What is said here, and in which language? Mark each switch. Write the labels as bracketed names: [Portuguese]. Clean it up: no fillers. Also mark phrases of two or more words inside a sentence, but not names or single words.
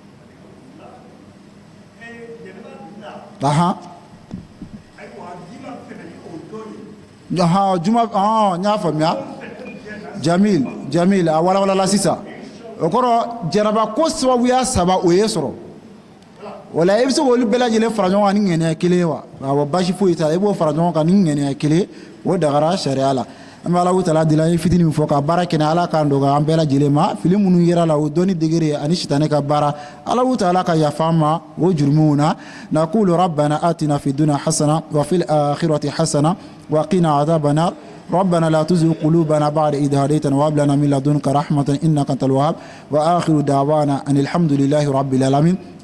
[Bambara] juma n y'a faamuya jamil a walawalala sisan o kɔrɔ jaraba ko sababuya saba o ye sɔrɔ wala e bɛ se k'olu bɛɛ lajɛlen fara ɲɔgɔn kan ni ŋaniya kelen ye wa awɔ basi foyi t'a la i b'o fara ɲɔgɔn kan ni ŋaniya kelen o dagara sariya la an bɛ Alahu taala deli an ye fitini min fɔ ka baara kɛ Ala k'an dɔgɔya an bɛɛ lajɛlen ma fili minnu yera la o dɔnni degere ani sitanɛ ka baara Alahu taala ka yafa an ma o jurumiw na [Arabic] نقول ربنا آتنا في الدنيا حسنة وفي الآخرة حسنة وقنا عذاب النار ربنا لا تزغ قلوبنا بعد إذ هديتنا وهب لنا من لدنك رحمة إنك أنت الوهاب وآخر دعوانا أن الحمد لله رب العالمين